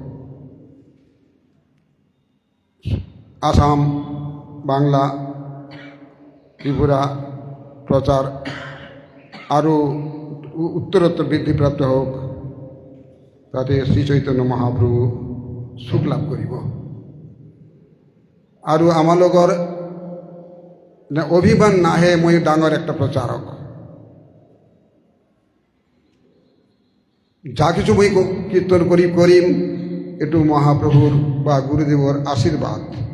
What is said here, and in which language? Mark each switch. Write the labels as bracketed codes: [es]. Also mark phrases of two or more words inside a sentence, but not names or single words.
[bn] আসাম, বাংলা, ত্রিপুরা প্রচার আরও উত্তরোত্তর বৃদ্ধিপ্রাপ্ত হোক, তাতে শ্রী চৈতন্য মহাপ্রভু সুখ লাভ করিব। [as] আৰু আমালোকৰ অভিমান নাহে মই ডাঙৰ একটা প্ৰচাৰক, যা কিছু মই কীর্তন কৰিম এইটো মহাপ্ৰভুৰ বা গুৰুদেৱৰ আশীৰ্বাদ।